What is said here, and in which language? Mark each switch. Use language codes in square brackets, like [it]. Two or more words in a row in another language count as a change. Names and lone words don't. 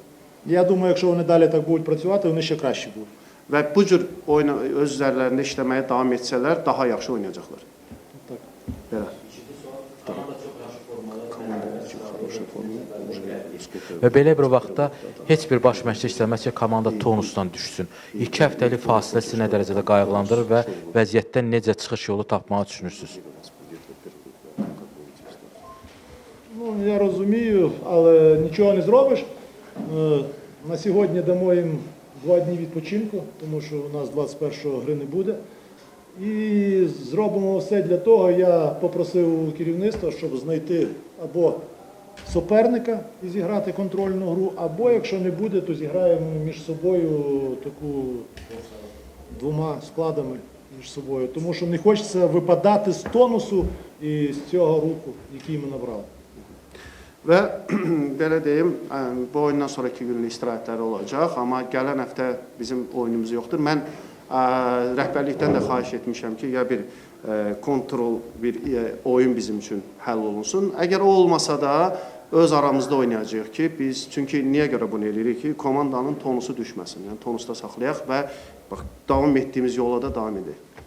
[uk] Я думаю, якщо вони далі так будуть працювати, вони ще краще будуть. [az] Və bu cür öz üzərlərində işləməyə davam etsələr, daha yaxşı oynayacaqlar. [uk] Так. [az] Belə. Və belə bir vaxtda heç bir baş məşqçi istəməz ki, komanda tonusdan düşsün. 2 həftəlik fasilə sizi nə dərəcədə qayğılandırır və vəziyyətdən necə çıxış yolu tapmağı düşünürsünüz? [uk] Ну, я розумію, але нічого не зробиш. На сьогодні дамо їм 2 дні відпочинку, тому що у нас 21-го гри не буде. І зробимо все для того, я попросив у керівництва, щоб знайти або суперника і зіграти контрольну гру, або якщо не буде, то зіграємо між собою таку 2 складами між собою. Тому що не хочеться випадати з тонусу і з цього руху, який ми набрали. [az] Və belə deyim, bu oyundan sonraki günlük istirahətləri olacaq, amma gələn həftə bizim oyunumuz yoxdur. Mən rəhbərlikdən də xahiş etmişəm ki, ya bir kontrol, bir oyun bizim üçün həll olunsun. Əgər o olmasa da öz aramızda oynayacağıq ki, biz, çünki niyə görə bunu eləyirik ki, komandanın tonusu düşməsin, yəni tonusda saxlayaq və bax, davam etdiyimiz yola da davam edək.